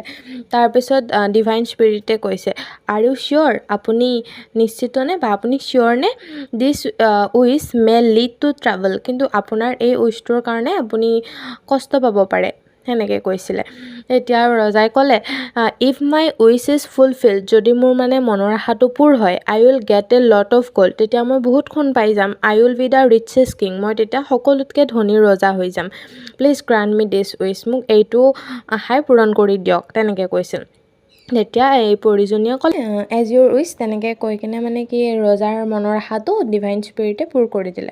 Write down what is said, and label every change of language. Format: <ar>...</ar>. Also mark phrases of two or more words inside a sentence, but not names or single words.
<as>তাৰপিছত ডিভাইন স্পিৰিটে কৈছে</as> <en>are you sure,</en> <as>আপুনি নিশ্চিতনে বা আপুনি চিয়'ৰনে</as> <en>this wish may lead to travel.</en> <as>কিন্তু আপোনাৰ এই উইচটোৰ কাৰণে আপুনি কষ্ট পাব পাৰে, সেনেকৈ কৈছিলে। এতিয়া ৰজাই ক'লে</as> <en>if my wish is fulfilled,</en> <as>যদি মোৰ মানে মনৰ আশাটো পূৰ হয়,</as> <en>I will get a lot of gold,</en> <as>তেতিয়া মই বহুত সোণ পাই যাম।</as> <en>I will be the richest king,</en> <as>মই তেতিয়া সকলোতকৈ ধনী ৰজা হৈ যাম।</as> <en>please grant me this wish,</en> <as>মোক এইটো আশাই পূৰণ কৰি দিয়ক, তেনেকৈ কৈছিল। তেতিয়া এই পৰিজনীয়ে ক'লে</as> <en>as your wish,</en> <as>তেনেকৈ কৈ কিনে মানে কি ৰজাৰ মনৰ আশাটো ডিভাইন স্পিৰিটে পূৰ কৰি দিলে।</as>